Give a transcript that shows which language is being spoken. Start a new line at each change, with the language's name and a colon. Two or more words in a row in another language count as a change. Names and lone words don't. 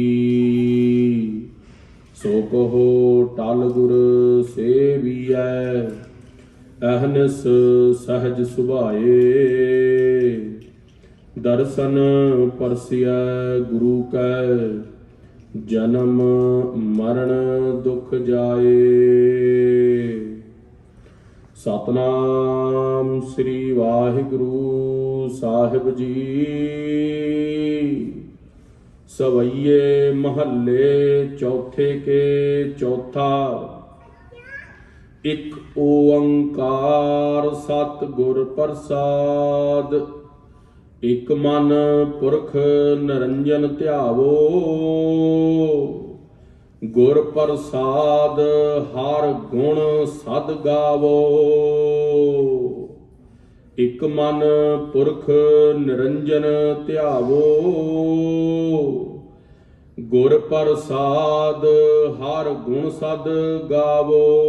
Punjabi: ਸੋ ਕਹੋ ਟਲ ਗੁਰ ਸੇਵੀਐ, ਅਹਿਨਿਸ ਸਹਜ ਸੁਭਾਏ। ਦਰਸ਼ਨ ਪਰਸਿਆ ਗੁਰੂ ਕੈ, ਜਨਮ ਮਰਣ ਦੁਖ ਜਾਏ। ਸਤਿਨਾਮ ਸ੍ਰੀ ਵਾਹਿਗੁਰੂ ਸਾਹਿਬ ਜੀ। ਸਵਈਏ ਮਹਲੇ ਚੌਥੇ ਕੇ ਚੌਥਾ। ਇਕ ਓਅੰਕਾਰ ਸਤਿਗੁਰ ਪ੍ਰਸਾਦਿ। ਇਕ ਮਨਿ ਪੁਰਖੁ ਨਿਰੰਜਨੁ ਧਿਆਵਉ, ਗੁਰ ਪ੍ਰਸਾਦਿ ਹਰਿ ਗੁਣ ਸਦ ਗਾਵਉ। ਇਕ ਮਨਿ ਪੁਰਖੁ ਨਿਰੰਜਨੁ ਧਿਆਵਉ, ਗੁਰ ਪ੍ਰਸਾਦਿ ਹਰਿ ਗੁਣ ਸਦ ਗਾਵਉ।